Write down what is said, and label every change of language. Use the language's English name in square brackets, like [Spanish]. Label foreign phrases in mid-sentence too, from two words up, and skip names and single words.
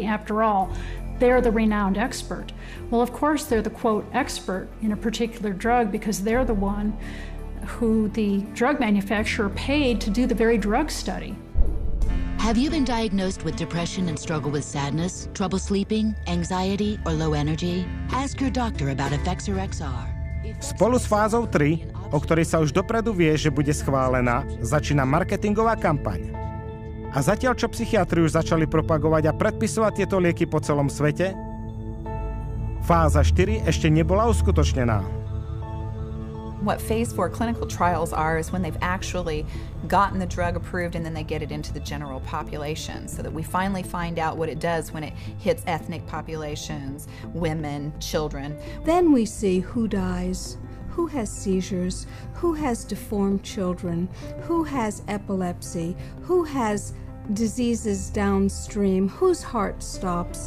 [English] After all, they're the renowned expert. Well, of course, they're the, quote, expert in a particular drug because they're the one who the drug manufacturer paid to do the very drug study. Have you been diagnosed with depression and struggle with sadness, trouble sleeping, anxiety, or low energy? Ask your doctor about Effexor XR. [Slovak] Spolu s fázou 3, o ktorej sa už dopredu vie, že bude schválená, začína marketingová kampaň. A zatiaľ, čo psychiatri už začali propagovať a predpisovať tieto lieky po celom svete, fáza 4 ešte nebola uskutočnená. [English] What phase 4 clinical trials are is when they've actually gotten the drug approved and then they get it into the general population so that we finally find out what it does when it hits ethnic populations, women, children. Then we see who dies, who has seizures, who has deformed children, who has epilepsy, who has diseases downstream, whose heart stops.